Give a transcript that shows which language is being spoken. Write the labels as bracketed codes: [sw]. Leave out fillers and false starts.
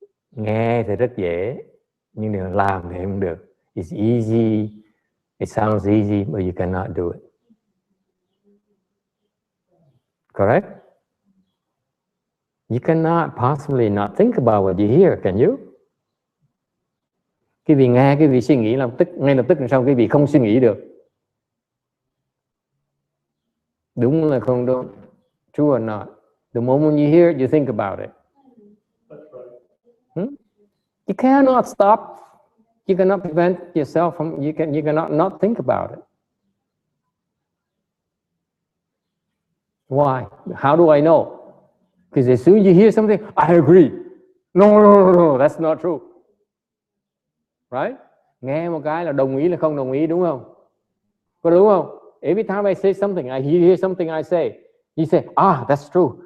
[vi] Nghe thì rất dễ, nhưng điều làm thì không được. [en] It's easy. It sounds easy, but you cannot do it. Correct? You cannot possibly not think about what you hear, can you? [vi] Cái vị nghe, cái vị suy nghĩ ngay lập tức làm sao cái vị không suy nghĩ được? Đúng là không đúng? [en] True or not? The moment you hear it, you think about it. You cannot stop. You cannot prevent yourself from. You cannot not think about it. Why? How do I know? Because as soon as you hear something, I agree. No, that's not true. Right? [vi] Nghe một cái là đồng ý là không đồng ý, đúng không? Có đúng không? [en] Every time I say something, I hear something I say, you say, that's true.